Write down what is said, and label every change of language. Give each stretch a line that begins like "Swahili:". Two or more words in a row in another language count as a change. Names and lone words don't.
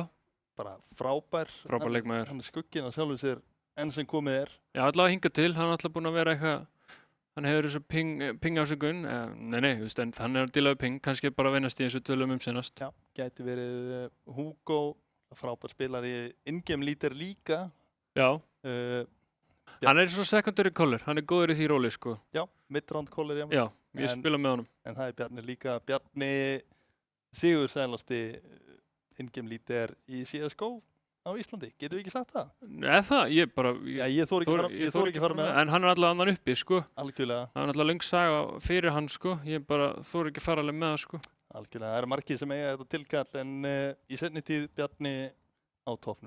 Icelandic: Bara frábær leikmaður. Hann er skugginn á sjálfum sér enn sem komið er. Já, allavega hingað til, hann er alltaf búinn að vera eitthvað, hann hefur þessu ping ásökun, nei, en hann er að díla við ping, kannski bara að venast í eins og tölum senast. Já, gæti verið Hugo, frábær spilari,
English: in-game leader líka.
Icelandic: Já. Hann er svona
English: secondary caller,
Icelandic: hann er góður í því róli, sko. Já,
English: mid-round caller,
Icelandic: Já, ég spila með honum. En það er Bjarni líka, Bjarni sigursælasti
English: in-game leader
Icelandic: í CSGO á Íslandi, getur við ekki sagt það? Eða það, ég þori ekki fara með það. En hann er alltaf annan uppi, sko. Algjörlega. Það er alltaf löng saga fyrir hann, sko. Ég þori ekki fara alveg með það, sko. Algjörlega, það eru margir sem eiga þetta tilkall en í seinni tíð Bjarni á toppnum.